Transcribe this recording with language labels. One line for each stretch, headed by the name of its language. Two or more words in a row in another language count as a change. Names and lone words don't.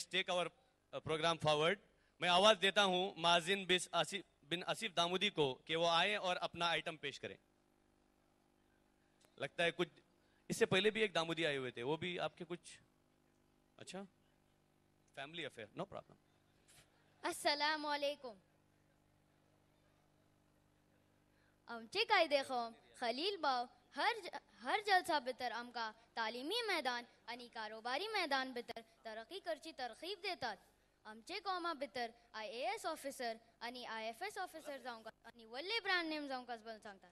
English: take our program forward.
Hindi: मैं आवाज देता हूं माजिन बिन आसिफ दामूदी को कि वो आए और अपना आइटम पेश करें। लगता है कुछ इससे पहले भी एक दामूदी आए हुए थे, वो भी आपके कुछ अच्छा
English: family affair, no problem.
Arabic: السلام عليكم.
Konkani: आमचे कायदे खम खलील बाव हर जलसा भितर आमकां तालिमी मैदान आणि कारोबारी मैदान भितर तरक्की करची तरकीब देतात। आमचे कॉमा भितर IAS ऑफिसर आणि IFS ऑफिसर जावंक आणि व्हडले
English: brand name
Konkani: जावंक बल सांगतात।